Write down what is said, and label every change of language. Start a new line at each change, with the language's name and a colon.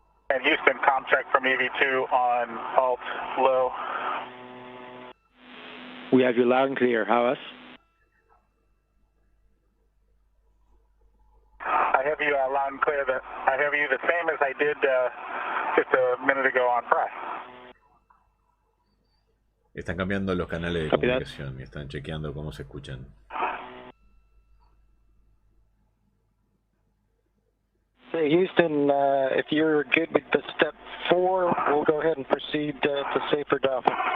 English: And Houston, comm check from EV2 on alt low. We have you loud and clear. How us? I have you loud and clear. I have you the same as I did just a minute ago on Fry.
Spanish: Están cambiando los canales de comunicación y están chequeando cómo se escuchan.
English: Hey, Houston, if you're good with the step 4, we'll go ahead and proceed to safer doffing.